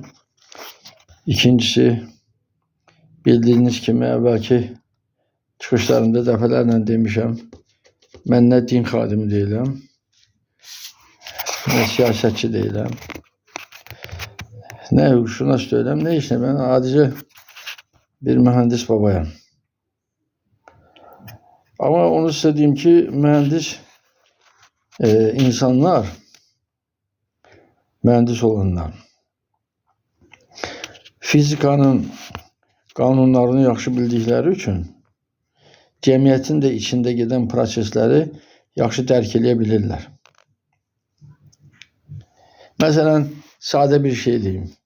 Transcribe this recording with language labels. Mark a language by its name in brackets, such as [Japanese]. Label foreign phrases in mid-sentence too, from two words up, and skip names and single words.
[Azerbaijani] İkincisi, bildiyiniz kimi əvvəlki çıxışlarımda dəfələrlə demişəm, mən nə din xadimi deyiləm, nə siyasətçi deyiləm, nə hüquqşünas deyiləm, nə işlə, mən adicə bir mühəndis babayam. [Turkish] Ama onu size diyeyim ki, mühendis insanlar, mühendis olanlar, [Azerbaijani] fizikanın qanunlarını yaxşı bildikləri üçün cəmiyyətin də içində gedən prosesləri yaxşı dərk edə bilirlər. Məsələn, sadə bir şey deyim.